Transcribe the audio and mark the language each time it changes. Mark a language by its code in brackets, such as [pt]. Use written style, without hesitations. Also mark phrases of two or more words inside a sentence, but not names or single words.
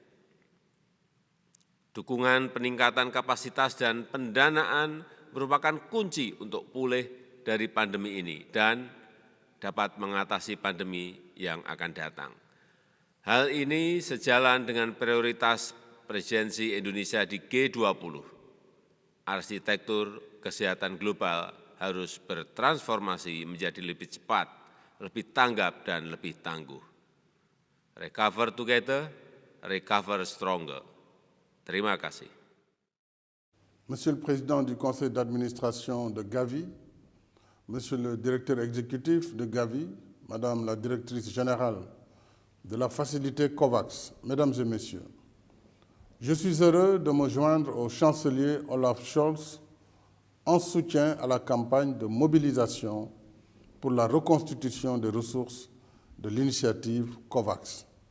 [id] Dukungan peningkatan kapasitas dan pendanaan merupakan kunci untuk pulih dari pandemi ini dan dapat mengatasi pandemi yang akan datang. Hal ini sejalan dengan prioritas presidensi Indonesia di G20. Arsitektur kesehatan global harus bertransformasi menjadi lebih cepat, lebih tanggap, dan lebih tangguh. [en] Recover together, recover stronger. [id] Terima kasih. [fr] Monsieur le Président du Conseil d'administration de Gavi, Monsieur le Directeur exécutif de Gavi, Madame la Directrice générale de la facilité COVAX, Mesdames et Messieurs, je suis heureux de me joindre au chancelier Olaf Scholz en soutien à la campagne de mobilisation pour la reconstitution des ressources de l'initiative COVAX.